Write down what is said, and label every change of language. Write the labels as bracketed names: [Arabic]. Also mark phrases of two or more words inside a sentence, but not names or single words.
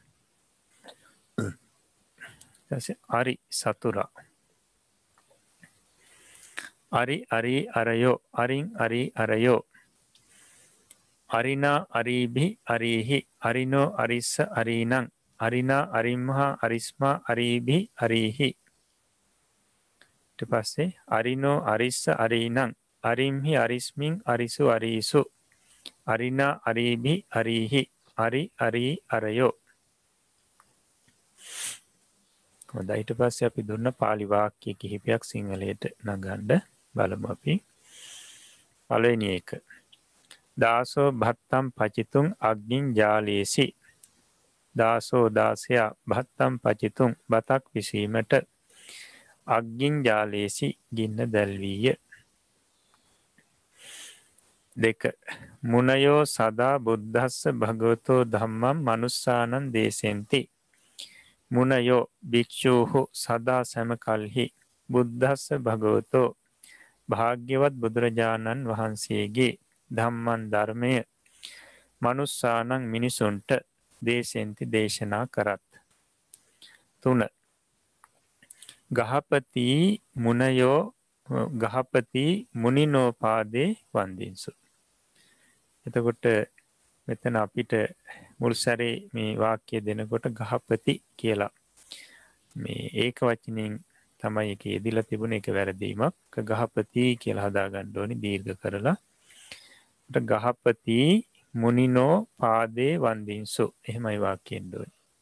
[Pali] අරි සතුරා අරි අරි අරයෝ අරින් අරි අරයෝ අරිනා අරීභි අරීහි අරිනෝ අරිස්ස අරීනං අරිනා අරිම්හා අරිස්මා අරීභි අරීහි [Sinhala] ඊට පස්සේ [Pali] අරිනෝ අරිස්ස අරීනං අරිම්හි අරිස්මින් අරිසු අරීසු අරිනා අරීභි අරීහි අරි අරී අරයෝ. [Sinhala] හොඳයි ඊට පස්සේ අපි දුන්න පාලි වාක්‍ය කිහිපයක් සිංහලයට නගන්න බලමු අපි. පළවෙනි එක. [Pali] දාසෝ භත්තම් පචිතුං අග්නින් ජාලේසි. [Sinhala] දාසෝ දාසයා [Pali] භත්තම් පචිතුං [Sinhala] බතක් විසීමට [Pali] අග්ගින් ජාලේසි [Sinhala] ගින්න දැල්වීය. 2. [Pali] මුනයෝ සදා බුද්ධස්ස භගවතෝ ධම්මං මනුස්සානං දේසෙන්ති. [Sinhala] මුනයෝ භික්ෂූහු සදා සැමකල්හි [Pali] බුද්ධස්ස භගවතෝ [Sinhala] භාග්‍යවත් බුදුරජාණන් වහන්සේගේ ධම්මං ධර්මය මනුස්සානං මිනිසුන්ට දේශෙන්ති දේශනා කරත්. 3. [Pali] ගහපති මුනයෝ ගහපති මුනිනෝපාදේ වන්දින්සු. [Sinhala] එතකොට මෙතන අපිට මුල් සැරේ මේ වාක්‍ය දෙනකොට ගහපති කියලා මේ ඒක වචනෙන් තමයි ඒක යෙදිලා තිබුණ එක වැරදීමක්. ගහපති කියලා හදා ගන්න ඕනි දීර්ඝ කරලා. [Pali] ගහපති මුනිනෝ පාදේ වන්දින්සු [Sinhala] එහෙමයි වාක්‍යෙන්න ඕනි.